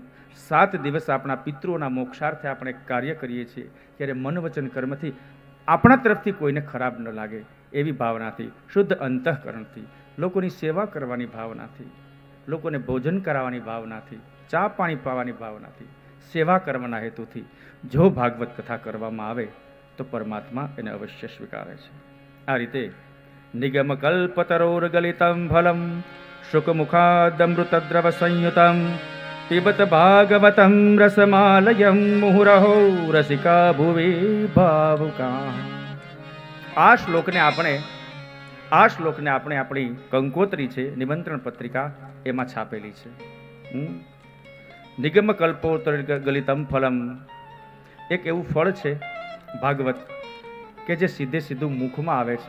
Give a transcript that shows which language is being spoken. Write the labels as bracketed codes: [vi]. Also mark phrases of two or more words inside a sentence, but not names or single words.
[gu] 7 દિવસ આપણા પિતૃઓના મોક્ષાર્થે આપણે કાર્ય કરીએ છીએ ત્યારે મન વચન કર્મથી આપણા તરફથી કોઈને ખરાબ ન લાગે એવી ભાવનાથી, શુદ્ધ અંતઃકરણથી, લોકોની સેવા કરવાની ભાવનાથી, લોકોને ભોજન કરાવવાની ભાવનાથી, ચા પાણી પાવાની ભાવનાથી, સેવા કરવાના હેતુથી જો ભાગવત કથા કરવામાં આવે તો પરમાત્મા એને અવશ્ય સ્વીકારે છે. આ રીતે [sa] નિગમ કલ્પતરોર્ગલિતમ ફલમ શુકમુખાદમૃતદ્રવ સંયુતમ पिबत भागवतं रसमालयं मुहुरहो रसिका भुवि भावुका। [gu] આ શ્લોકને આપણે આપણી કંકોત્રી છે નિમંત્રણ પત્રિકા એમાં છાપેલી છે. [sa] નિગમ કલ્પોત્તર ગલિતમ ફલમ, [gu] એક એવું ફળ છે ભાગવત કે જે સીધે સીધું મુખમાં આવે છે.